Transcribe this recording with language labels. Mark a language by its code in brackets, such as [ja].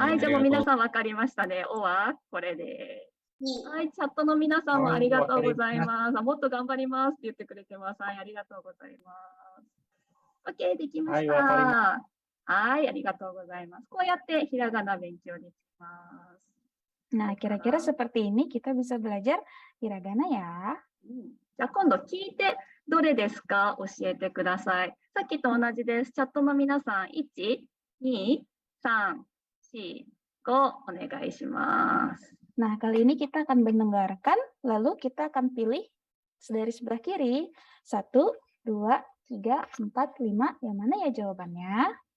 [ja] はい、じゃあもう皆さん分かりましたね。おはこれで。はい、チャットの皆さんもありがとうございます。もっと頑張りますって言ってくれてます。はい、ありがとうございます。OK、できました。はい、ありがとうございます。こうやってひらがな勉強できます。 [id] Nah, kira-kira seperti ini kita bisa belajar hiragana ya. [ja] じゃあ今度聞いてどれですか教えてください。さっきと同じです。チャットの皆さん、1、2、3、4、5お願いします。 [id] Nah, kali ini kita akan mendengarkan, lalu kita akan pilih dari sebelah kiri. 1, 2, 3, 4, 5. Yang mana ya jawabannya?